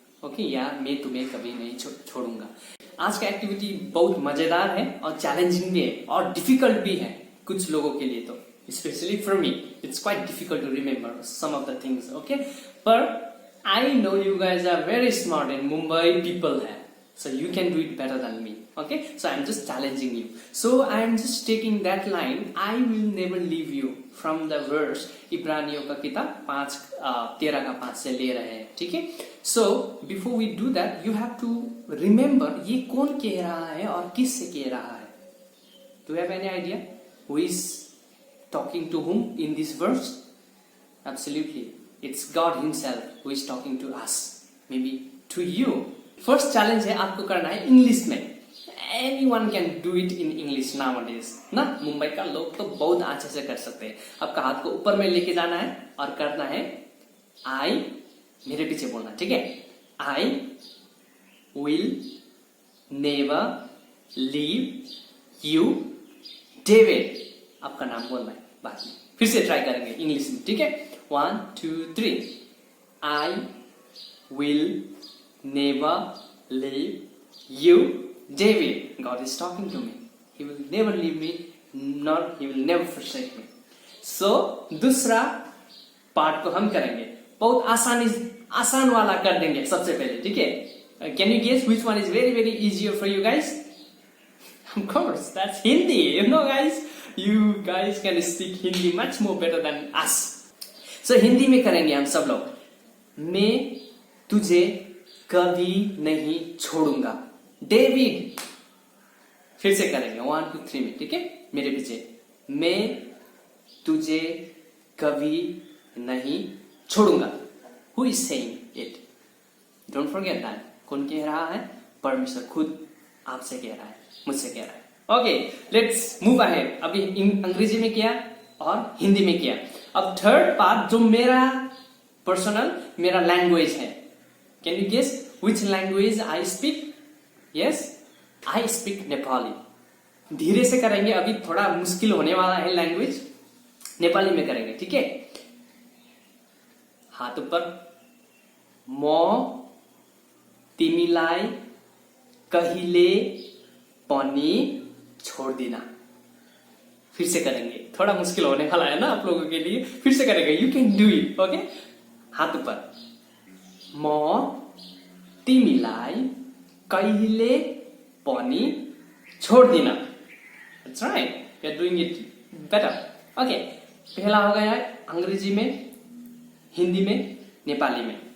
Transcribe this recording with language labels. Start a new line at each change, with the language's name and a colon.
Hindi: Okay, या मैं तुम्हें कभी नहीं छोड़ूंगा। आज का एक्टिविटी बहुत मजेदार है और चैलेंजिंग भी है और डिफिकल्ट भी है कुछ लोगों के लिए, तो
English: Specially for me it's quite difficult to remember some of the things. Okay, पर I know you guys are very smart and Mumbai people है, so you can do it better than me. Okay, so I'm just challenging you. So I'm just taking that line, I will never leave you, from the verse
Hindi: इब्रानियों का किताब 13:5 से ले रहे हैं, ठीक है।
English: So before we do that, you have to remember
Hindi: ये कौन कह रहा है
English: और किससे कह रहा है। Do you have any idea who is talking to whom in this verse? Absolutely, it's God Himself who is talking to us, maybe to you.
Hindi: First challenge है आपको करना है इंग्लिश में।
English: anyone can do it in English nowadays
Hindi: ना, मुंबई का लोग तो बहुत अच्छे से कर सकते हैं। आपका हाथ को ऊपर में लेके जाना है और करना है आई, मेरे पीछे बोलना, ठीक है।
English: I will never leave you David,
Hindi: आपका नाम बोलना है बाद में। फिर से ट्राई करेंगे इंग्लिश में, ठीक है।
English: 1 2 3 I will never leave you David. God is talking to me. He will never leave me, nor he will never forsake me.
Hindi: So दूसरा पार्ट को हम करेंगे, बहुत आसान वाला कर देंगे सबसे पहले, ठीक है।
English: Can you guess which one is very easier for you guys? Of course, that's Hindi. You know guys, you guys can speak Hindi much more better than us.
Hindi: So Hindi में करेंगे हम सब लोग। मैं तुझे कभी नहीं छोड़ूंगा डेविड। फिर से करेंगे 1 2 3 में, ठीक है, मेरे पीछे। मैं तुझे कभी नहीं छोड़ूंगा।
English: Who is saying it? Don't forget that.
Hindi: कौन कह रहा है? परमेश्वर खुद आपसे कह रहा है, मुझसे कह रहा है।
English: Okay, let's move ahead.
Hindi: अभी अंग्रेजी में किया और हिंदी में किया। अब थर्ड पार्ट जो मेरा पर्सनल, मेरा लैंग्वेज है।
English: Can you guess which language I speak? Yes, I speak Nepali.
Hindi: धीरे से करेंगे, अभी थोड़ा मुश्किल होने वाला है लैंग्वेज। नेपाली में करेंगे, ठीक है। हाथ ऊपर।
Nepali: म तिमीलाई कहिले पनि छोड्दिन।
Hindi: फिर से करेंगे, थोड़ा मुश्किल होने वाला है ना आप लोगों के लिए। फिर से करेंगे,
English: You can do it.
Hindi: Okay, हाथ ऊपर।
Nepali: म तिमीलाई कहिले पनि छोड्दिन।
English: That's right, you're doing it better.
Hindi: Okay, पहला हो गया अंग्रेजी में, हिंदी में, नेपाली में।